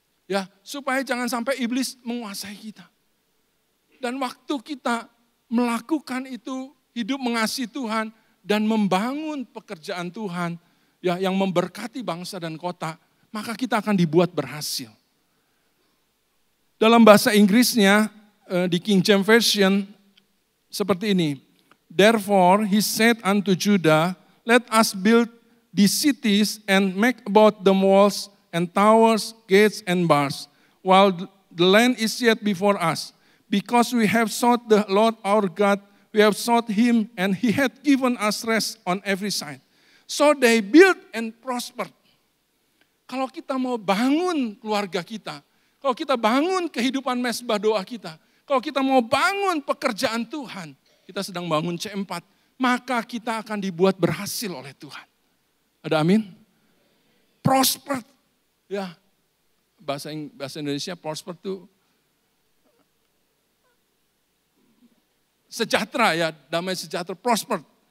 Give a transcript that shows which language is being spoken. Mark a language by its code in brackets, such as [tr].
[id] Ya, supaya jangan sampai iblis menguasai kita. Dan waktu kita melakukan itu, hidup mengasihi Tuhan dan membangun pekerjaan Tuhan ya yang memberkati bangsa dan kota, maka kita akan dibuat berhasil. Dalam bahasa Inggrisnya di King James Version seperti ini. [en] Therefore he said unto Judah, let us build these cities and make about them walls and towers, gates and bars, while the land is yet before us. Because we have sought the Lord our God, we have sought him, and he hath given us rest on every side. So they built and prospered. [id] Kalau kita mau bangun keluarga kita, kalau kita bangun kehidupan mesbah doa kita, kalau kita mau bangun pekerjaan Tuhan, kita sedang bangun C4, maka kita akan dibuat berhasil oleh Tuhan. Ada amin? Prosper. Ya, bahasa Indonesia prosper itu sejahtera ya, damai sejahtera, prosper.